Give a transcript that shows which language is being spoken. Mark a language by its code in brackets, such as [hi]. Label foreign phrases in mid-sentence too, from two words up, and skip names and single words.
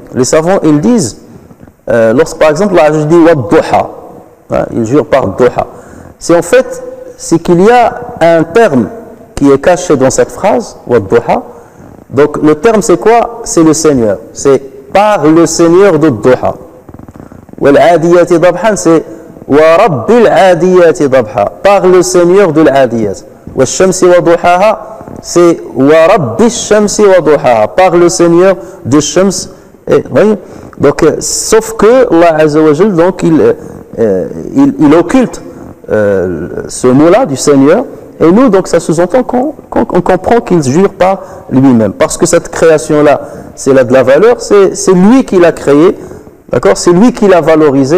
[fr] Les savants ils disent lorsque par exemple Allah dit Wad-Duha, il jure par Duha, c'est qu'il y a un terme qui est caché dans cette phrase Wad-Duha. Donc le terme c'est quoi? C'est le Seigneur, c'est par le Seigneur de Duha. [ar] والعاديات ضبحا, c'est ورب العاديات ضبحا, [fr] par le Seigneur de l'Adiyat. [ar] والشمس وضحاها, c'est ورب الشمس وضحاها, [fr] par le Seigneur de Shams. Donc, sauf que Allah [ar] عز وجل, [fr] donc il occulte ce mot-là du Seigneur, et nous, donc ça sous-entend qu'on comprend qu'il jure par lui-même, parce que cette création-là, c'est là de la valeur, c'est lui qui l'a créée, d'accord, c'est lui qui l'a valorisé.